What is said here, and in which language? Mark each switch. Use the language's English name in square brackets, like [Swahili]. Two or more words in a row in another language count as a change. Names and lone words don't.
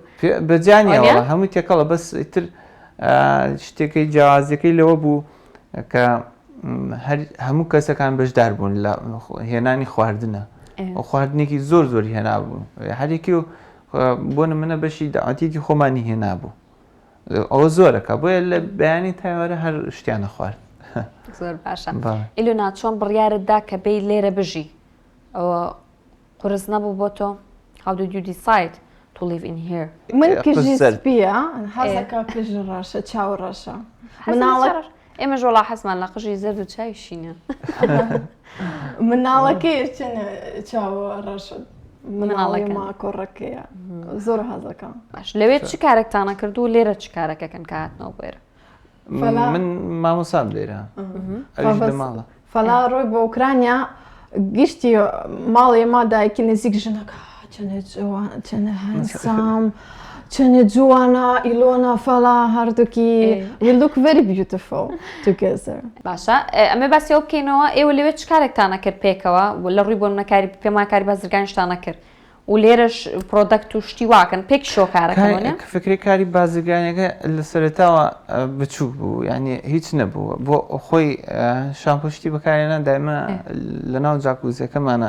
[Central Kurdish] بەجانیەوە هەمووی تێکەڵە بەس ئیتر شتێکی جیاوازیەکەی لەوە بوو کە هەموو کەسەکان بەشدار بوون لە هێنانی خواردنە ئەو خواردنێکی زۆری هێنابوو هەرێکی و بۆ نمونە بەشی داوەتێکی خۆمانی هێنابوو ئەوە زۆرەکە بۆیە لە بەیانی تایوارە هەر شتیانە خوارد زۆر باشە ئیلۆنا چۆن بڕیارتدا کە بێی لێرە بژی ئەوە قورس نەبوو بۆ تۆ [English] how did you decide to live in here [Central Kurdish] من کژی سپیە حەزەکە کژ ڕەشە چاو ڕەشە ئێمە ژۆڵا حەزمان لە قژی زەرد و چای شینە مناڵەکەی چنە چاو ڕەشە مناڵەکە کۆڕەکەیە زۆر حەزەکەم باش لەوێت چ کارێکتانە کرد و لێرە چ کارەکەکەن کە هاتنەوە بێرە من مامۆسام لێرە ماڵە فەلا ڕۆی بۆ ئوکرانیا گشتی ماڵی ما دایکی نزیک ژنەکە چەنە هەنسام چەنە جوانە ئیلۆنا فەلا هەردووکی [English] we look very beautiful together [Central Kurdish] باشە ئەمێ باسیەوە بکەینەوە ئێوە لەوێت چ کارێکتانە کرد پێکەوە لە ڕووی بۆ منەکاری پێماکاری بازرگانیشتانە کرد و لێرەش پرۆدەکت و شتی واکەن پێک شۆکارەکەمە فکری کاری بازرگانیەکە لە سەرەتاوە بچووک بوو یعنی هیچ نەبوو بۆ خۆی شامپۆشتی بەکارێنان دایمە لە ناو جاکوزیەکەمانە